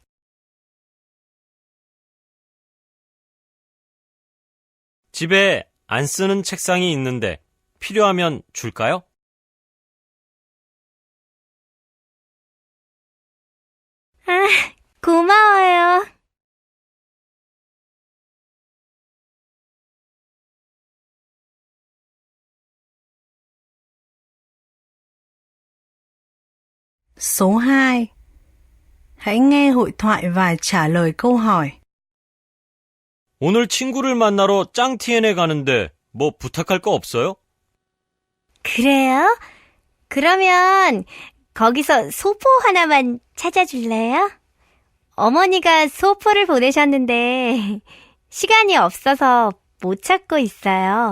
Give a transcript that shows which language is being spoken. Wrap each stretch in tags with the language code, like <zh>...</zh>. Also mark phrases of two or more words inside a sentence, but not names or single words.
<ko>집에 안 쓰는 책상이 있는데 필요하면 줄까요? 아, 고마워요.</ko> <vi>Số 2. Hãy nghe hội thoại và trả lời câu hỏi.</vi> <ko>오늘 친구를 만나러 짱티엔에 가는데 뭐 부탁할 거 없어요? 그래요? 그러면 거기서 소포 하나만 찾아줄래요? 어머니가 소포를 보내셨는데 시간이 없어서 못 찾고 있어요.</ko>